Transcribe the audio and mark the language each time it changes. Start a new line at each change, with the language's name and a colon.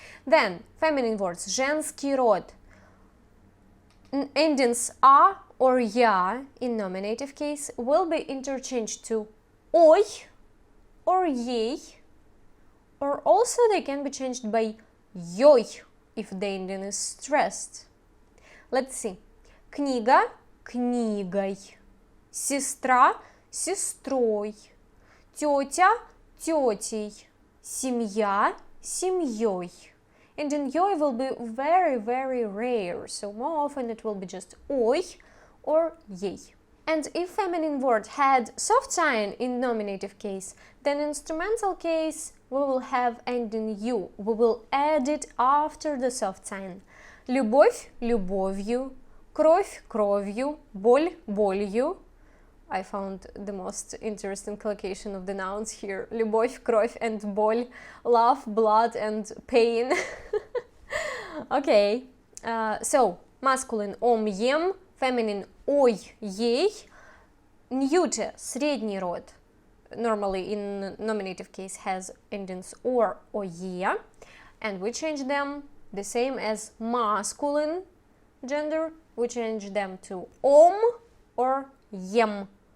English: Then, feminine words, женский род. Endings a or я in nominative case will be interchanged to ой or ей, or also they can be changed by ёй if the ending is stressed. Let's see.
Russian: Книга – книгой, сестра – сестрой, тетя – тетей, семья – семьей.
English: And in ёй will be very, very rare, so more often it will be just ой or ей. And if feminine word had soft sign in nominative case, then in instrumental case we will have ending you. We will add it after the soft sign.
Russian: Любовь – любовью, кровь – кровью, боль – болью.
English: I found the most interesting collocation of the nouns here.
Russian: Любовь, кровь
English: and
Russian: боль,
English: love, blood and pain. Okay, so masculine ом, ем, feminine ой, ей, neuter,
Russian: средний род,
English: normally in nominative case has endings or е, and we change them the same as masculine gender, we change them to ом or ем.